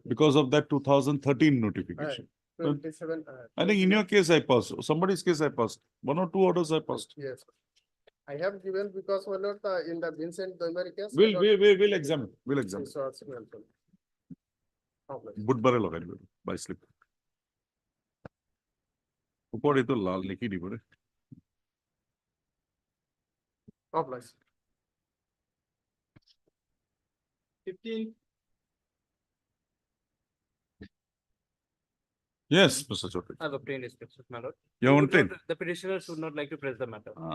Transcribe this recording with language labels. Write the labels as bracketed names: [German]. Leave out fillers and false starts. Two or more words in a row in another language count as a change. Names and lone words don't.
[English] because of that 2013 notification. 27. I think in your case I passed, somebody's case I passed, 1 or 2 orders I passed. Yes. I have given because my lord, in the Vincent Doimari case. my lord, We'll examine, we'll examine. this was mentioned. Complex. [Assamese] বুধবারে লগাই দিব বাই স্লিপ উপরে তো লাল লিখি দিব রে [English] Complex. 15. Yes, Mr. Chaudhary. I have obtained instructions, my lord. You want it? The petitioner should not like to press the matter.